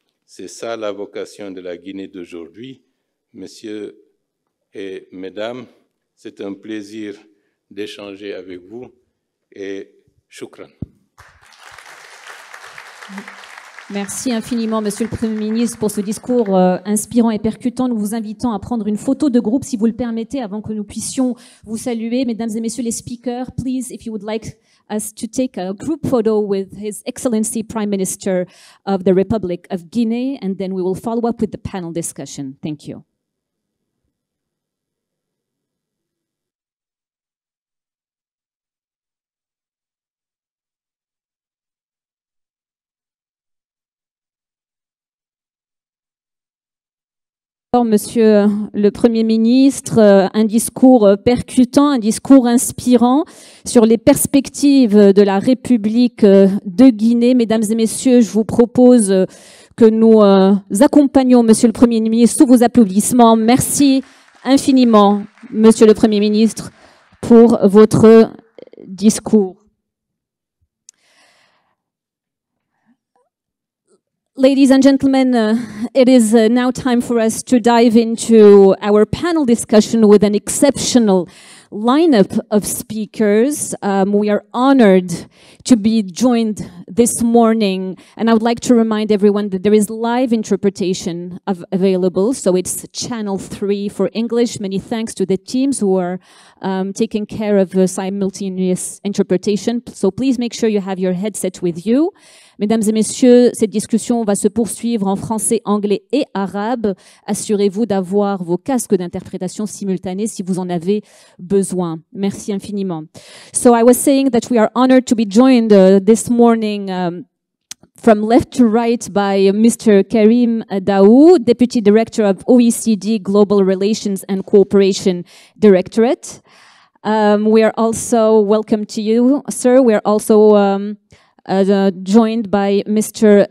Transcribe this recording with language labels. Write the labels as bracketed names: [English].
[French] C'est ça la vocation de la Guinée d'aujourd'hui. Messieurs et mesdames, c'est un plaisir d'échanger avec vous et shukran. Merci infiniment, Monsieur le Premier ministre, pour ce discours inspirant et percutant. Nous vous invitons à prendre une photo de groupe, si vous le permettez, avant que nous puissions vous saluer. Mesdames et messieurs les [English] speakers, please, if you would like us to take a group photo with His Excellency Prime Minister of the Republic of Guinea, and then we will follow up with the panel discussion. Thank you. [French] Monsieur le Premier ministre, un discours percutant, un discours inspirant sur les perspectives de la République de Guinée. Mesdames et messieurs, je vous propose que nous accompagnions Monsieur le Premier ministre sous vos applaudissements. Merci infiniment, Monsieur le Premier ministre, pour votre discours. [English] Ladies and gentlemen, it is now time for us to dive into our panel discussion with an exceptional lineup of speakers. We are honored to be joined this morning, and I would like to remind everyone that there is live interpretation available, so it's channel 3 for English. Many thanks to the teams who are taking care of simultaneous interpretation, so please make sure you have your headset with you. [French] Mesdames et messieurs, cette discussion va se poursuivre en français, anglais et arabe. Assurez-vous d'avoir vos casques d'interprétation simultanée si vous en avez besoin. Merci infiniment. [English] So I was saying that we are honored to be joined this morning from left to right by Mr. Karim Daou, Deputy Director of OECD Global Relations and Cooperation Directorate. We are also, welcome to you, sir. We are also joined by Mr.